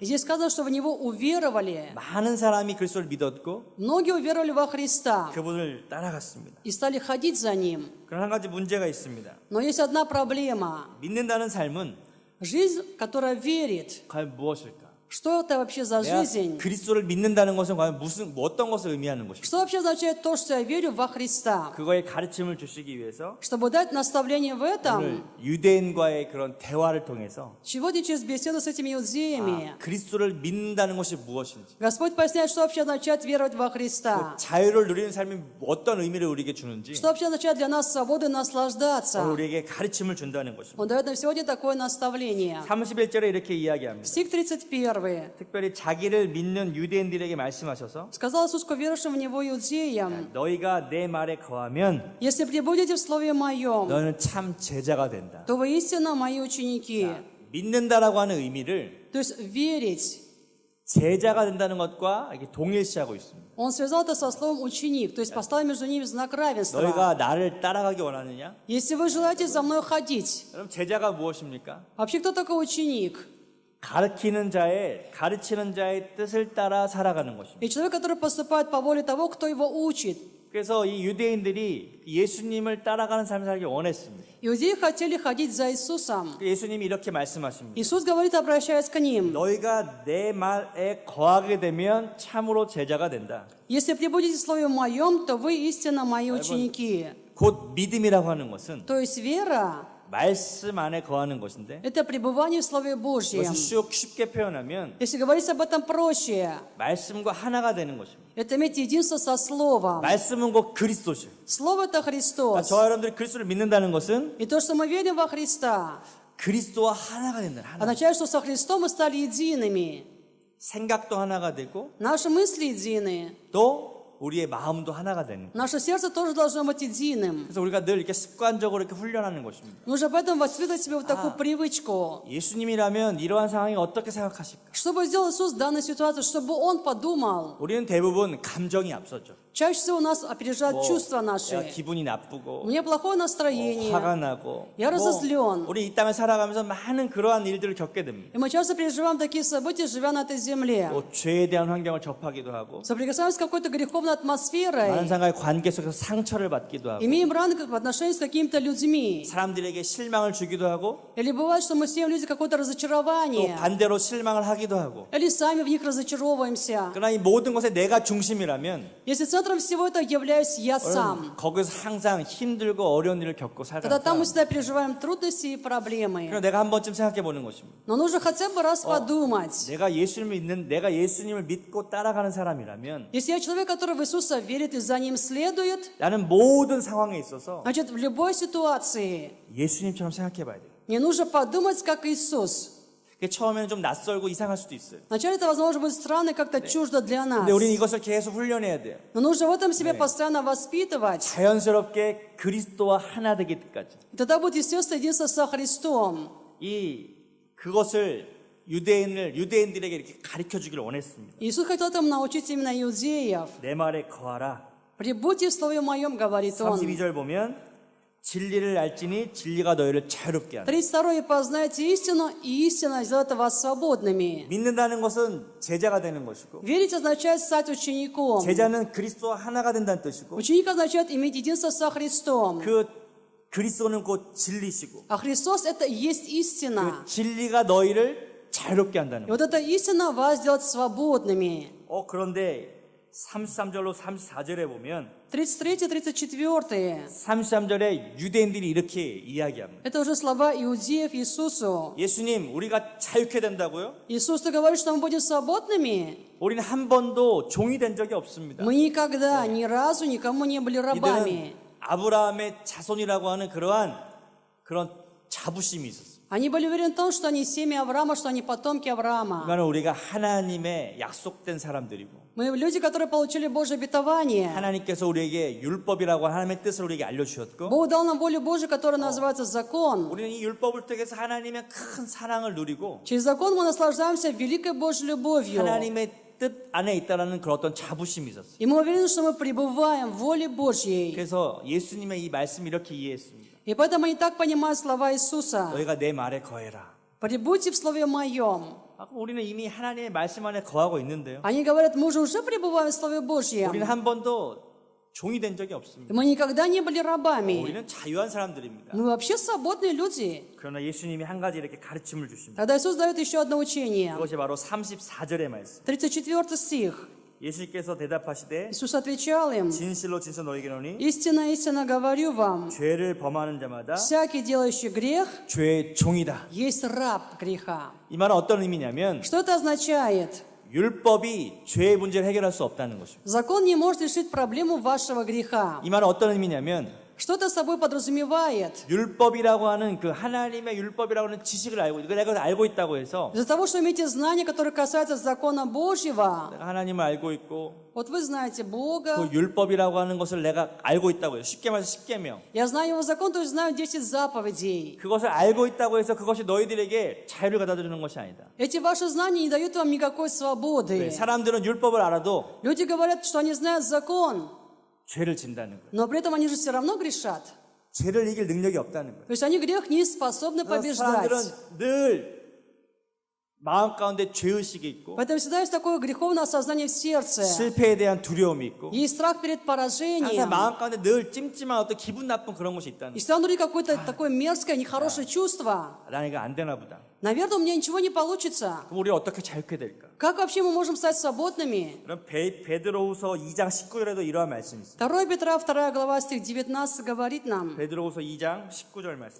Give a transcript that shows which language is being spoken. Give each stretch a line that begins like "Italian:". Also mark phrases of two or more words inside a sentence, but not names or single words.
Russian: И здесь сказано, что в Него уверовали.
Korean: 많은 사람이 그리스도를 믿었고
Russian: Многие уверовали во Христа
Korean: 그분을 따라갔습니다.
Russian: и стали ходить за Ним.
Korean: 그런 한 가지 문제가 있습니다.
Russian: Но есть одна проблема.
Korean: 믿는다는 삶은
Russian: Жизнь, которая верит.
Korean: 과연 무엇일까?
Russian: Что это вообще за
Korean: 내가
Russian: жизнь?
Korean: 그리스도를 믿는다는 것은 과연 어떤 것을 의미하는 것일까?
Russian: Что вообще означает то, что я верю во Христа?
Korean: 그거의 가르침을 주시기 위해서
Russian: Чтобы дать наставление в
Korean: 오늘
Russian: этом,
Korean: 유대인과의 그런 대화를 통해서
Russian: сегодня через беседу с этими иудеями
Korean: 그리스도를 믿는다는 것이 무엇인지
Russian: Господь поясняет, что вообще означает веровать во Христа.
Korean: 자유를 누리는 삶이 어떤 의미를 우리에게 주는지
Russian: Что вообще означает для нас свободу и наслаждаться.
Korean: 오늘 우리에게 가르침을 준다는 것입니다.
Russian: Он дает нам сегодня такое наставление.
Korean: 31절에 이렇게 이야기합니다.
Russian: Стих 31.
Korean: 특별히 자기를 믿는 유대인들에게 말씀하셔서
Russian: Сказал Иисус к верующим в Него иудеям,
Korean: 너희가 내 말에 거하면
Russian: если пребудете в Слове Моем,
Korean: 너는 참 제자가 된다.
Russian: то вы истинно Мои ученики.
Korean: 믿는다라고 하는 의미를
Russian: То есть верить.
Korean: 제자가 된다는 것과 이렇게 동일시하고 있습니다.
Russian: Он связал это со словом ученик, то есть поставил между ними знак равенства.
Korean: 너희가 나를 따라가기 원하느냐?
Russian: Если вы желаете за мной ходить,
Korean: 그럼 제자가 무엇입니까?
Russian: вообще кто такой ученик?
Korean: 가르치는 자의 뜻을 따라 살아가는 것입니다.
Russian: И человек, который поступает по воле того, кто его учит.
Korean: 그래서 이 유대인들이 예수님을 따라가는 삶을 살기 원했습니다.
Russian: Иудеи хотели ходить за Иисусом.
Korean: 예수님이 이렇게 말씀하십니다.
Russian: Иисус говорит, обращаясь к ним,
Korean: 너희가 내 말에 거하게 되면 참으로 제자가 된다.
Russian: если пребудете в Слове Моем, то вы истинно Мои ученики.
Korean: 곧 믿음이라고 하는 것은
Russian: То есть вера
Korean: 말씀 안에 거하는 것인데
Russian: это пребывание в Слове Божьем.
Korean: 그것을 쉽게 표현하면
Russian: Если говорить об этом проще,
Korean: 말씀과 하나가 되는 것입니다.
Russian: это иметь единство со Словом.
Korean: 말씀은 곧 그리스도죠.
Russian: Слово это Христос.
Korean: 저와 여러분들이 그리스도를 믿는다는 것은
Russian: И то, что мы верим во Христа,
Korean: 그리스도와 하나가 된다. 하나.
Russian: означает, что со Христом мы стали едиными.
Korean: 생각도 하나가 되고
Russian: Наши мысли едины.
Korean: 또 우리의 마음도 하나가 되는.
Russian: Наше сердце тоже должно быть единым.
Korean: 그래서 우리가 늘 이렇게 습관적으로 이렇게 훈련하는 것입니다.
Russian: Нужно поэтому воспитывать себе вот такую привычку.
Korean: 예수님이라면 이러한 상황이 어떻게 생각하실까?
Russian: Что бы сделал Иисус в данной ситуации, чтобы Он подумал?
Korean: 우리는 대부분 감정이 앞서죠.
Russian: Чаще всего нас опережают чувства
Korean: 내가
Russian: наши.
Korean: 기분이
Russian: У
Korean: 나쁘고
Russian: меня плохое настроение.
Korean: 화가 나고
Russian: Я разозлен.
Korean: 우리 이 땅을 살아가면서 많은 그러한 일들을 겪게 됩니다.
Russian: И мы часто переживаем такие события, живя на этой земле.
Korean: 죄에 대한 환경을 접하기도 하고
Russian: Соприкасаемся с какой-то греховной
Korean: 많은
Russian: атмосферой.
Korean: 사람과의 관계 속에서 상처를 받기도 하고
Russian: Имеем раны в отношении с какими-то людьми.
Korean: 사람들에게 실망을 주기도 하고
Russian: Или бывает, что мы сеем в люди какое-то
Korean: 또
Russian: разочарование.
Korean: 반대로 실망을 하기도 하고
Russian: Или сами в них разочаровываемся.
Korean: 그러나 이 모든 것에 내가 중심이라면
Russian: Если центром всего этого являюсь я сам,
Korean: 거기서 항상 힘들고 어려운 일을 겪고
Russian: тогда там мы
Korean: 살아가니까
Russian: всегда переживаем трудности и проблемы.
Korean: 내가 한 번쯤 생각해 보는 것입니다.
Russian: Но нужно хотя бы раз подумать.
Korean: 내가 예수님을 믿고 따라가는 사람이라면
Russian: Если я человек, который в Иисуса верит и за Ним следует,
Korean: 나는 모든 상황에 있어서
Russian: значит, в любой ситуации
Korean: 예수님처럼 생각해 봐야 돼요.
Russian: мне нужно подумать, как Иисус.
Korean: 그게 처음에는 좀 낯설고 이상할 수도 있어요.
Russian: Вначале это, возможно, будет странно и как-то чуждо для нас.
Korean: 근데 우리는 이것을 계속 훈련해야 돼요.
Russian: Но нужно в этом себе постоянно воспитывать.
Korean: 자연스럽게 그리스도와 하나 되기 때까지.
Russian: И тогда будет естественно единство со Христом.
Korean: 그것을 유대인들에게 이렇게 가르쳐 주기를 원했습니다.
Russian: Иисус хотел этому научить именно иудеев.
Korean: 내 말에 거하라.
Russian: «Прибудьте в слове моем», говорит он.
Korean: 32절 보면 진리를 알지니 진리가 너희를 자유롭게 한다.
Russian: 32. «Познайте истину, и истина сделает вас свободными».
Korean: 믿는다는 것은 제자가 되는 것이고
Russian: Верить означает стать учеником.
Korean: 제자는 그리스도와 하나가 된다는 뜻이고
Russian: Ученик означает иметь единство со Христом.
Korean: 그 그리스도는 곧 진리시고
Russian: А Христос — это и есть истина.
Korean: 진리가 너희를 자유롭게 한다는
Russian: И
Korean: 거예요.
Russian: вот эта истина вас сделает свободными.
Korean: 그런데 33절로 34절에 보면
Russian: 33, 34.
Korean: 33절에 유대인들이 이렇게 이야기합니다.
Russian: Это уже слова иудеев Иисусу.
Korean: 예수님, 우리가 자유케 된다고요?
Russian: Иисус, ты говоришь, что мы будем свободными?
Korean: 우리는 한 번도 종이 된 적이 없습니다.
Russian: Мы никогда, ни разу никому не были рабами.
Korean: 이들은 아브라함의 자손이라고 하는 그런 자부심이 있었어요.
Russian: Они были уверены в том, что они семя Авраама, что они потомки Авраама.
Korean: 그러니까 우리가 하나님의 약속된 사람들이고
Russian: Мы люди, которые получили Божье обетование.
Korean: 하나님께서 우리에게 율법이라고 하나님의 뜻을 우리에게 알려주셨고
Russian: Бог дал нам волю Божию, которая называется закон.
Korean: 우리는 이 율법을 통해서 하나님의 큰 사랑을 누리고
Russian: Через закон мы наслаждаемся великой Божьей любовью.
Korean: 하나님의 뜻 안에 있다라는 그런 어떤 자부심이 있었어요.
Russian: И мы уверены, что мы пребываем в воле Божьей.
Korean: 그래서 예수님의 이 말씀을 이렇게 이해했습니다.
Russian: И поэтому они так понимают слова Иисуса.
Korean: 너희가 내 말에 거해라.
Russian: «Прибудьте в слове моем».
Korean: 우리는 이미 하나님의 말씀 안에 거하고 있는데요.
Russian: Они говорят, мы же уже пребываем в слове Божьем.
Korean: 우리는 한 번도 종이 된 적이 없습니다.
Russian: Мы никогда не были рабами.
Korean: 우리는 자유한 사람들입니다.
Russian: Мы вообще свободные люди.
Korean: 그러나 예수님이 한 가지 이렇게 가르침을 주십니다.
Russian: Тогда Иисус дает еще одно учение.
Korean: 그것이 바로 34절의 말씀.
Russian: 34 стих.
Korean: 예수님께서 대답하시되
Russian: Иисус отвечал им:
Korean: 진실로 진실로 너희에게 이르노니
Russian: «Истинно, истинно говорю вам,
Korean: 죄를 범하는 자마다
Russian: всякий делающий грех
Korean: 죄의 종이다.
Russian: есть раб греха».
Korean: 이 말은 어떤 의미냐면
Russian: Что это означает?
Korean: 율법이 죄의 문제를 해결할 수 없다는 것입니다.
Russian: Закон не может решить проблему вашего греха.
Korean: 이 말은 어떤 의미냐면
Russian: Что это собой подразумевает?
Korean: 율법이라고 하는 그 하나님의 율법이라고 하는 지식을 알고 내가 그걸 알고 있다고 해서
Russian: Из-за того, что имеете знания, которые касаются закона Божьего,
Korean: 내가 하나님을 알고 있고
Russian: вот вы знаете
Korean: 그
Russian: Бога,
Korean: 율법이라고 하는 것을 내가 알고 있다고 해요. 쉽게 말해서 10계명.
Russian: я знаю Его закон, то есть знаю 10 заповедей.
Korean: 그것을 알고 있다고 해서 그것이 너희들에게 자유를 갖다 주는 것이 아니다.
Russian: Эти ваши знания не дают вам никакой свободы.
Korean: 사람들은 율법을 알아도
Russian: Люди говорят, что они знают закон,
Korean: 죄를 진다는 거예요.
Russian: но при этом они же все равно грешат.
Korean: 죄를 이길 능력이 없다는 거예요.
Russian: То есть они грех не способны
Korean: 그래서
Russian: побеждать.
Korean: 사람들은 늘 마음 가운데 죄의식이 있고
Russian: Поэтому всегда есть такое греховное осознание в сердце.
Korean: 실패에 대한 두려움이 있고
Russian: Есть страх перед
Korean: 항상
Russian: поражением.
Korean: 마음 가운데 늘 찜찜한 어떤 기분 나쁜 그런 것이 있다는
Russian: И всегда внутри какое-то такое мерзкое, нехорошее чувство.
Korean: 거예요. 나는 이거 안 되나 보다.
Russian: Наверное, у меня ничего не получится.
Korean: 그럼 우리 어떻게 자유케 될까?
Russian: Как вообще мы можем стать свободными?
Korean: 그럼 베드로후서 2장 19절에도 이러한 말씀이 있어요.
Russian: 2 Петра, 2 глава, стих 19 говорит нам.
Korean: 베드로후서 2장 19절 말씀.